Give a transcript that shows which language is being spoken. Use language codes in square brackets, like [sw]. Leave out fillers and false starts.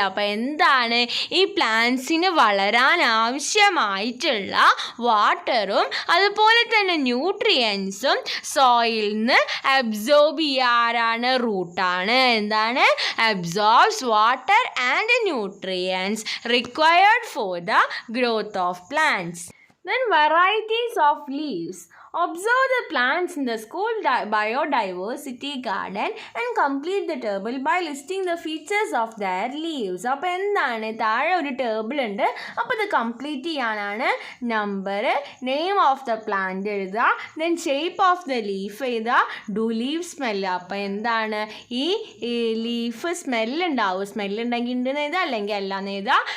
[ml] അപ്പോൾ എന്താണ്? ഈ പ്ലാന്റ്സിന് വളരാൻ ആവശ്യമായിട്ടുള്ള വാട്ടറും അതുപോലെ തന്നെ ന്യൂട്രിയൻസും സോയിൽ നിന്ന് അബ്സോർബ് ചെയ്യാറാണ്? റൂട്ടാണ്. എന്താണ്? [en] Absorbs water and nutrients required for the growth of plants. Then varieties of leaves. Observe the plants in the school biodiversity garden and complete the table by listing the features of their leaves. [ml] അപ്പോൾ എന്താണ്? താഴെ ഒരു table ഉണ്ട്. അപ്പോൾ ഇത് complete ചെയ്യാനാണ് number, [en] name of the plant [ml] എഴുതുക, [en] then shape of the leaf [ml] എഴുതുക, [en] Do leave smell. [ml] അപ്പോൾ എന്താണ്? ഈ ലീഫ് സ്മെല്ലുണ്ടാവും. സ്മെല്ലുണ്ടെങ്കിൽ ഉണ്ടെന്ന് എഴുതുക, അല്ലെങ്കിൽ അല്ലാന്ന് എഴുതുക.